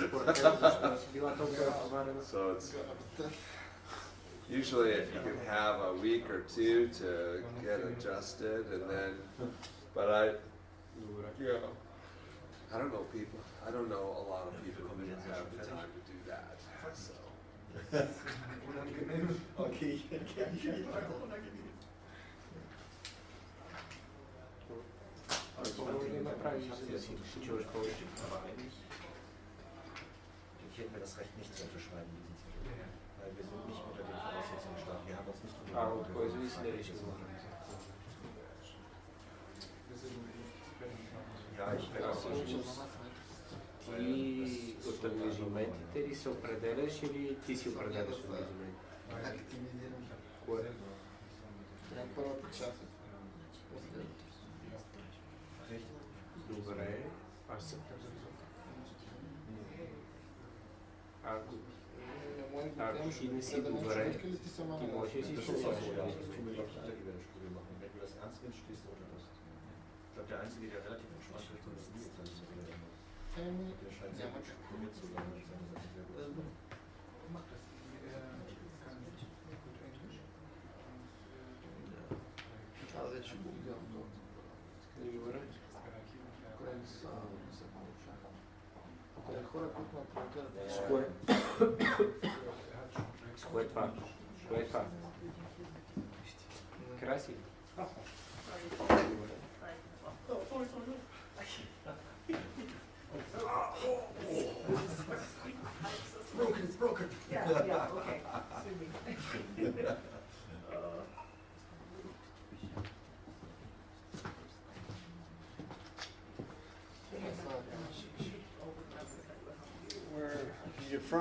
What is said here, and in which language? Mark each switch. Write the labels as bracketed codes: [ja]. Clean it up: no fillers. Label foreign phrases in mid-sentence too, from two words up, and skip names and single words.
[en] So it's usually if you can have a week or two to get adjusted, and then, but I don't know people. I don't know a lot of people who have the time to do that. So. Okay. [de] Ich hätte mir das Recht nicht zu unterschreiben, weil wir sind nicht unter den Voraussetzungen stark. Wir haben uns nicht Ja, ich werde auch [bg] Ти от ангажиментите ли се определяш или ти си определяш ангажиментите? Активизирам. Кое? Първата част. Добре. Аз съм. Ако ти не си добре, ти можеш да си изчисляваш. [de] Wenn du das ernst nimmst, stehst du unter das. Ich glaube, der Einzige, der relativ entspannt ist, ist Nils. Der scheint sehr gut strukturiert zu sein. Sehr gut. [bg] Вече го гледам много. Добре. Хора, които ме провокират. С кое? С кое това? Кое е това? Краси. [en] It's broken. Yeah, okay. Where you're from?